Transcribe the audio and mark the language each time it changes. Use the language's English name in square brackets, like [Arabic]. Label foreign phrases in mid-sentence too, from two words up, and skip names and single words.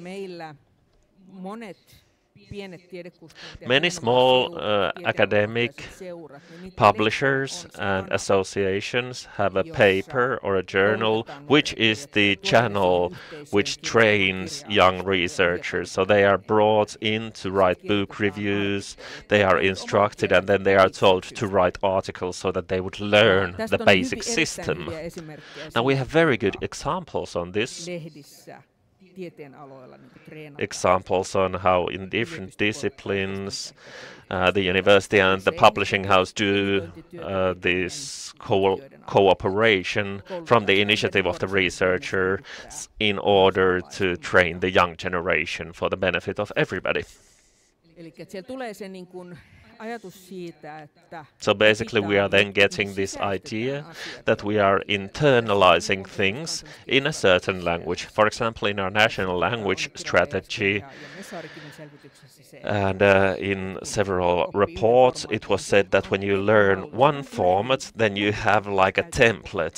[English] Many small academic publishers and associations have a paper or a journal which is the channel which trains young researchers. So they are brought in to write book reviews, they are instructed, and then they are told to write articles so that they would learn the basic system. Now we have very good examples on this. [Finnish] tieteenaloilla niin treenataan. [English] Examples on how in different disciplines the university and the publishing house do this cooperation from the initiative of the researcher in order to train the young generation for the benefit of everybody. [Finnish] Eli siellä tulee se niin kuin ajatus siitä, että [English] so basically we are then getting this idea that we are internalizing things in a certain language. For example, in our national language strategy and in several reports it was said that when you learn one format then you have like a template.